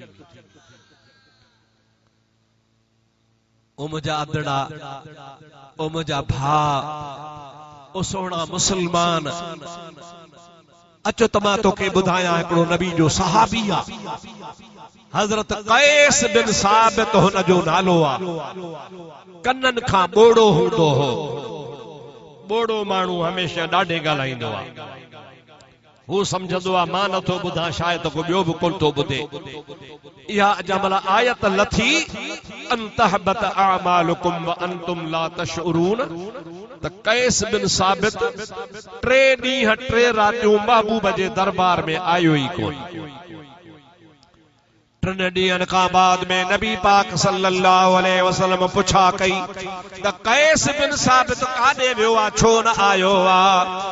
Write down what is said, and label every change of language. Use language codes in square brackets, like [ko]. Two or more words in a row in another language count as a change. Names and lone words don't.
[sd] ओ मुंहिंजा अदड़ा, ओ मुंहिंजा भाउ, ओ सोहणा मुसलमान, अचो त मां तोखे ॿुधायां हिकिड़ो नबी जो सहाबी आहे, हज़रत कैस बिन साबित हुन जो नालो आहे। कननि खां ॿोड़ो हूंदो हो, ॿोड़ो माण्हू हमेशह ॾाढे ॻाल्हाईंदो आहे। हू समझंदो आहे मां नथो ॿुधां, शायदि को ॿियो बि कोन थो ॿुधे। इहा अजमल आयत लथी [ar] أن تحبط أعمالكم وأنتم لا تشعرون, [sd] त कैस बिन साबित 3 ॾींहं 3 रातियूं महबूब जे दरबार में आयो ई कोन। 3 ॾींहंनि खां बाद में नबी पाक [ar] صلى الله عليه وسلم [sd] पुछा कई त कैस बिन साबित काॾे वियो आहे, छो न आयो आहे?